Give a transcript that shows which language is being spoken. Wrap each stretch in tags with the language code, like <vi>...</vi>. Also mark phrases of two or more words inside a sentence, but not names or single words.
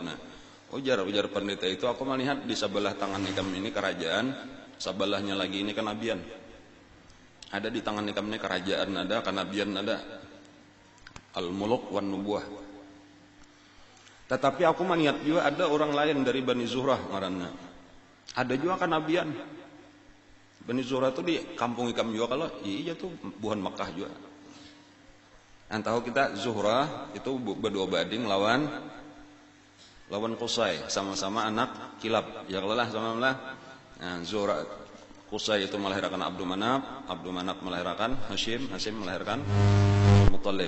<bjn>Nah, ujar pendeta itu, aku melihat di sebelah tangan nikam ini kerajaan, sebelahnya lagi ini kenabian. Ada di tangan nikam ini kerajaan, ada kenabian, ada</bjn> <ar>الملوك والنبوة.</ar> <bjn>Tetapi aku melihat juga ada orang lain dari Bani Zuhrah ngaranna. Ada juga kenabian. Bani Zuhrah itu di kampung ikam juga kalau iya tuh buhan Makkah juga. Tahu kita Zuhrah itu berdua bading lawan Qusay, sama-sama anak Kilab. Ya kalau lah sama-sama. Nah, Zuhrah Qusay itu melahirkan Abdul Manaf melahirkan Hashim melahirkan Muttalib.</bjn>